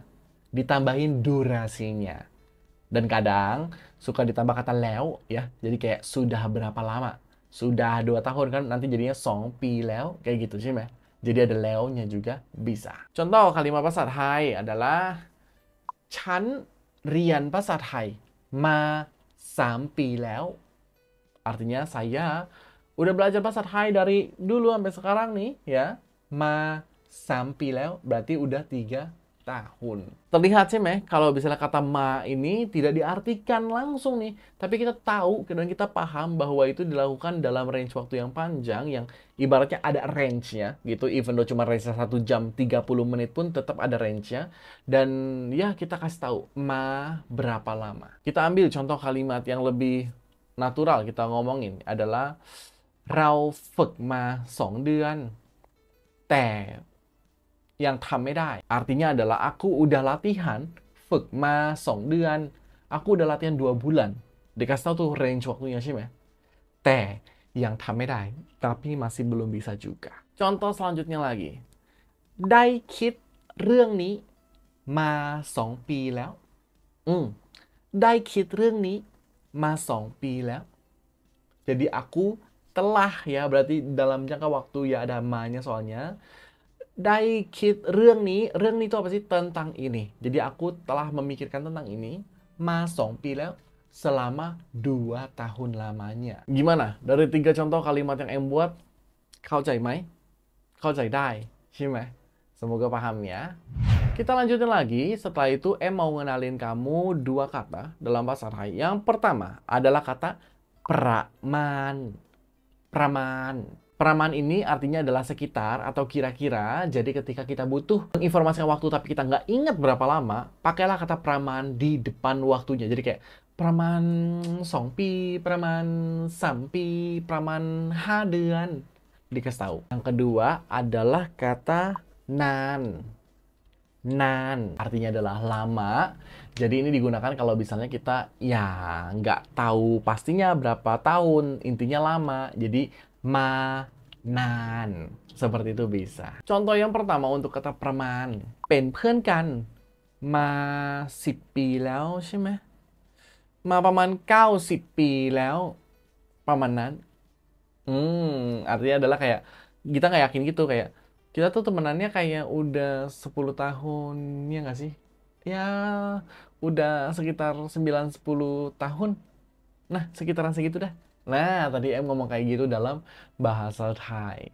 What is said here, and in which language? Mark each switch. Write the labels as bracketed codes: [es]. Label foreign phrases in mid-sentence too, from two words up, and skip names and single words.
[id] Ditambahin durasinya. Dan kadang suka ditambah kata leo ya. Jadi kayak sudah berapa lama? Sudah 2 tahun kan nanti jadinya [th] สองปีแล้ว [id] kayak gitu sih meh. Jadi ada leo-nya juga bisa. Contoh kalimat bahasa Thai adalah [th] ฉันเรียนภาษาไทยมา3 ปีแล้ว [id] Artinya saya udah belajar bahasa Thai dari dulu sampai sekarang nih ya. Ma sampai leo berarti udah 3 tahun. Terlihat sih meh kalau misalnya kata ma ini tidak diartikan langsung nih. Tapi kita tahu dan kita paham bahwa itu dilakukan dalam range waktu yang panjang yang ibaratnya ada range-nya gitu. [en] Even though [id] cuma range 1 jam 30 menit pun tetap ada range-nya. Dan ya kita kasih tahu ma berapa lama. Kita ambil contoh kalimat yang lebih natural kita ngomongin adalah [th] เราฝึกมา2 เดือนแต่ยังทำไม่ได้ [id] artinya adalah aku udah latihan [th] ฝึกมา 2 เดือน [id] aku udah latihan 2 bulan dikasih tahu tuh range waktunya sih meh [th] แต่ยังทำไม่ได้ [id] tapi masih belum bisa juga contoh selanjutnya lagi [th] ได้คิดเรื่องนี้มา 2 ปีแล้วได้คิด เรื่องนี้มา 2 ปีแล้ว [id] jadi aku telah ya berarti dalam jangka waktu ya ada ma-nya soalnya [th] ได้คิด เรื่องนี้ [id] itu apa sih tentang ini jadi aku telah memikirkan tentang ini [th] มา 2 ปีแล้ว [id] selama 2 tahun lamanya gimana dari 3 contoh kalimat yang M buat [th] เข้าใจไหมเข้าใจได้ใช่ไหม [id] semoga paham ya kita lanjutin lagi setelah itu M mau ngenalin kamu 2 kata dalam bahasa Thai yang pertama adalah kata ประมาณ praman. Praman ini artinya adalah sekitar atau kira-kira. Jadi ketika kita butuh menginformasikan waktu tapi kita nggak ingat berapa lama, pakailah kata praman di depan waktunya. Jadi kayak [th] ประมาณ 2 ปี, ประมาณ 3 ปี, ประมาณ 5 เดือน. [id] Dikasih tahu. Yang kedua adalah kata nan. Nan artinya adalah lama. Jadi ini digunakan kalau misalnya kita ya nggak tahu pastinya berapa tahun, intinya lama. Jadi [th] มานาน [id] seperti itu bisa. Contoh yang pertama untuk kata praman [th] เป็นเพื่อนกันมา10 ปีแล้วใช่ไหมมาประมาณ90 ปีแล้วประมาณนั้น [id] artinya adalah kayak kita nggak yakin gitu kayak kita tuh temenannya kayak udah 10 tahun ya nggak sih? Ya udah sekitar 9-10 tahun. Nah sekitaran segitu dah. Nah tadi M ngomong kayak gitu dalam bahasa Thai.